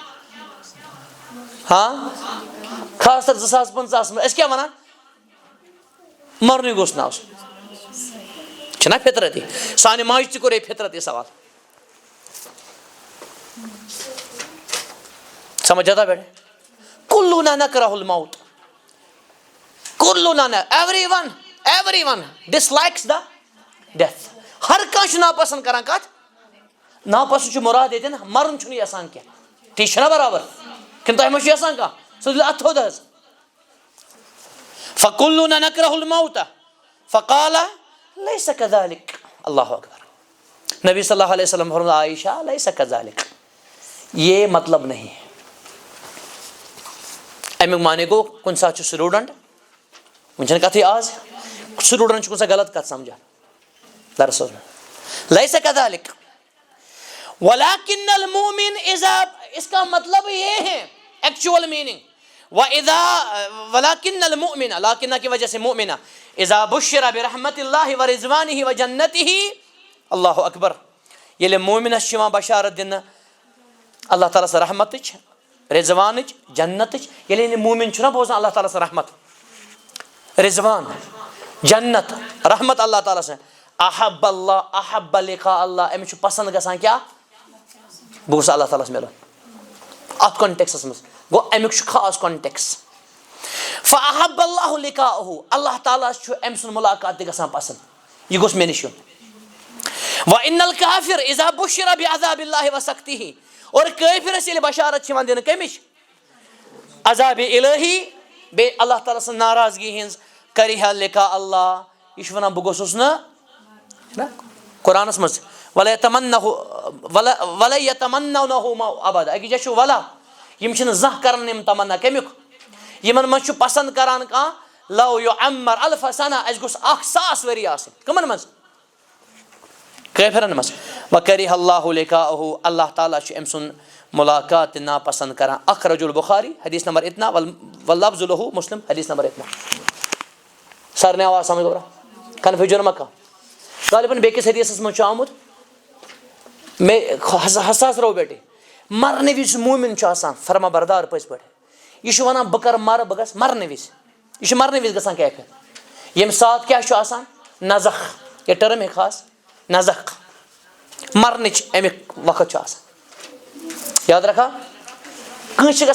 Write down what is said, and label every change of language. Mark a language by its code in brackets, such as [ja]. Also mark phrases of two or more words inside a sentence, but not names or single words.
[ks] ہاں خاص کر 2015 منٛز أسۍ کیٛاہ ونان مرنُے گوٚژھ نہٕ آسُن چھُنا فطرت یہِ سانہِ ماجہِ تہِ کوٚر فطرت یہِ سوال [ur] سمجھ جاتا بیٹھے [ar] کلنا نکرہ الموت کلنا [en] everyone dislikes the death [ks] ہر کانٛہہ چھُ ناپسنٛد کران کتھ ناپسنٛد چھُ مُراد ییٚتٮ۪ن مرُن چھُنہٕ یژھان کینٛہہ تی چھُنا برابر کِنہٕ تۄہہِ ما چھُ یژھان کانٛہہ سُہ دِیِو اتھ تھوٚد حظ [ar] فکلنا نکرہ الموت فقال لیس کذلک اللہ اکبر نبی صلی اللہ علیہ وسلم فرمایا عائشہ لیس کذلک [ur] یہ مطلب نہیں ہے [ks] امیُک معنی گوٚو کُنہِ ساتہٕ چھُ سٹوٗڈنٛٹ وۄنۍ چھنہٕ کتھٕے آز سٹوٗڈنٛٹ چھُ کُنہِ ساتہٕ غلط کتھ سمجھان درسس منٛز [ar] لیس کذلک ولکن المؤمن اذا [ur] اس کا مطلب یہ ہے [en] actual meaning [ar] ولکن المؤمن لاکنہ [ur] کی وجہ [ks] سے [ar] مؤمنہ اذا بشر برحمت اللہ ورضوانہ وجنتہ اللہ اکبر [ks] ییٚلہِ مومنس چھِ یِوان بشارت دِنہٕ اللہ تعالیٰ سٕنٛز رحمتٕچ رضوانٕچ جنتٕچ ییٚلہِ یہِ مومن چھُنہ بوزان اللہ تعالیٰ سٕنٛز رحمت رضوان جنت رحمت اللہ تعالیٰ سٕنٛز [ar] احب اللہ احب لقاء اللہ [ks] أمِس چھُ پسنٛد گژھان کیٛاہ بہٕ گوٚژھ اللہ تعالیٰ ہس مِلُن اتھ کانٹیکسس منٛز گوٚو امیُک چھُ خاص کانٹیکس [ar] فاحب اللہ لقاءہ [ks] اللہ تعالیٰ چھُ أمۍ سُنٛد مُلاقات تہِ گژھان پسنٛد یہِ گوٚژھ مےٚ نِش یُن [ar] وان الکافر اذا بشر بعذاب اللہ وسخطہ [ks] اور کٲفرس ییٚلہِ بشارت چھِ یِوان دِنہٕ کٔمِچ عذابِ الہی بیٚیہِ اللہ تعالیٰ سٕنٛز ناراضگی ہِنٛز [ar] کریہ لقاء اللہ [ks] یہِ چھُ ونان بہٕ گوٚژھُس نہٕ قرآنس منٛز ولا [ar] یتمنونہ ابدا [ks] أکِس جایہِ چھُ ولا یِم چھِنہٕ زانٛہہ کران یِم تمنا کمیُک یِمن منٛز چھُ پسنٛد کران کانٛہہ [ar] لو یعمر الف سنہ [ks] اسہِ گوٚژھ 1000 ؤری آسٕنۍ کٕمن منٛز کٲفرن منٛز [ar] وکریہ اللہ لقاءہ [ks] اللہ تعالیٰ چھُ أمۍ سُنٛد مُلاقات تہِ ناپسنٛد کران [ar] اخرج البخاری [ur] حدیث نمبر اتنا [ar] واللفظ لہو مسلم [ur] حدیث نمبر اتنا [ks] سارنٕے آواز سمجھ گوٚرا کنفیوجن ما کانٛہہ غالباً بیٚکِس حدیثس منٛز چھُ آمُت مےٚ حساس [ur] رہو بیٹے [ks] مرنہٕ وِزِ مومن چھُ آسان فرما بردار پٔزۍ پٲٹھۍ یہِ چھُ ونان بہٕ کرٕ مرٕ بہٕ گژھٕ مرنہٕ وِزِ یہِ چھُ مرنہٕ وِزِ گژھان کیفیت ییٚمہِ ساتہٕ کیٛاہ چھُ آسان نزخ یہِ ٹٔرٕم ہے خاص نزخ مرنٕچ امیُک وقت چھُ آسان یاد رکھا کٲنٛسہِ چھِ